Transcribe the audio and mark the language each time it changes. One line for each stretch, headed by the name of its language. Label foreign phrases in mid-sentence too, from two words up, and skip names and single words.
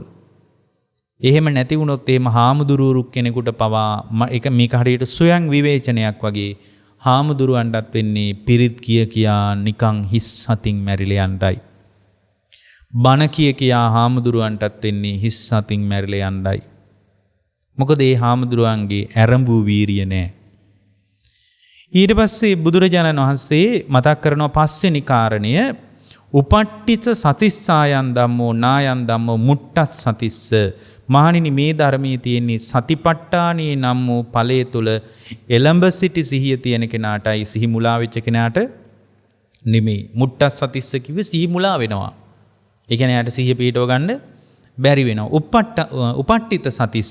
Sinhala: එහෙම නැති වුණොත් එහෙම හාමුදුරුවරු කෙනෙකුට පවා ඒක මේක හරියට සොයන් විවේචනයක් වගේ හාමුදුරුවන්ටත් වෙන්නේ පිරිත් කියා නිකන් හිස් අතින් මැරිලා යන්නයි. බණ කියා හාමුදුරුවන්ටත් වෙන්නේ හිස් අතින් මැරිලා යන්නයි. මොකද ඒ හාමුදුරුවන්ගේ ඇරඹූ වීරිය නැහැ. ඊට පස්සේ බුදුරජාණන් වහන්සේ මතක් කරනවා පස්වෙනි කාරණය
Pali: උපට්ඨිත සතිස්සායන් ධම්මෝ නායන් ධම්මෝ මුට්ටත් සතිස්ස.
Sinhala: මහණෙනි මේ ධර්මයේ තියෙන්නේ සතිපට්ඨානයේ නම් වූ ඵලයේ තුල එළඹ සිටි සිහිය තියෙන කෙනාටයි සිහි මුලා වෙච්ච කෙනාට නෙමෙයි.
Pali: මුට්ටත් සතිස්ස
Sinhala: කිව්වේ සිහි මුලා වෙනවා. ඒ කියන්නේ යාට සිහිය පිටව ගන්න බැරි වෙනවා.
Pali: උපට්ඨිත සතිස්ස.